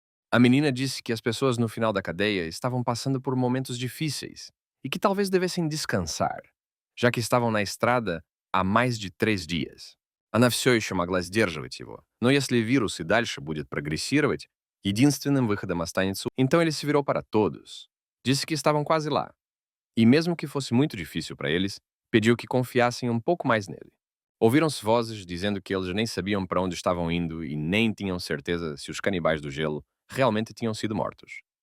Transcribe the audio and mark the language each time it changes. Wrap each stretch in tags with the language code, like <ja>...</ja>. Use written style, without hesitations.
<pt>A menina disse que as pessoas no final da cadeia estavam passando por momentos difíceis e que talvez devessem descansar, já que estavam na estrada há mais de 3 dias.</pt> <ru>Она все еще могла сдерживать его. Но если вирус и дальше будет прогрессировать, единственным выходом останется...</ru> <pt>Então ele se virou para todos. Disse que estavam quase lá. E mesmo que fosse muito difícil para eles, pediu que confiassem um pouco mais nele. Ouviram-se vozes dizendo que eles nem sabiam para onde estavam indo e nem tinham certeza se os canibais do gelo realmente tinham sido mortos.</pt>